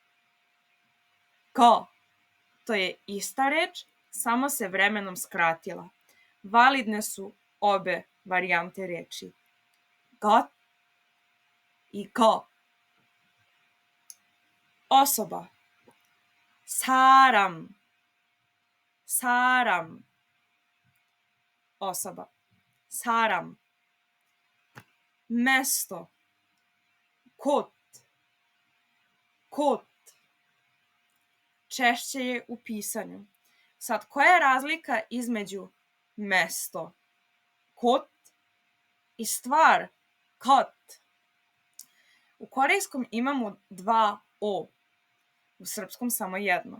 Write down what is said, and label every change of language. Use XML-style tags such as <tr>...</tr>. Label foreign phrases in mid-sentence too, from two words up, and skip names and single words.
<sr>Go. To je ista reč, samo se vremenom skratila. Validne su obe varijante reči. Got i go. Osoba.</sr> <ko>사람. 사람. Osoba. 사람. Mesto. 곳. 곳.</ko> <sr>Češće je u pisanju. Sad, koja je razlika između mesto, 곳 i stvar, 것? U korejskom imamo 2 o. U srpskom samo jedno.</sr>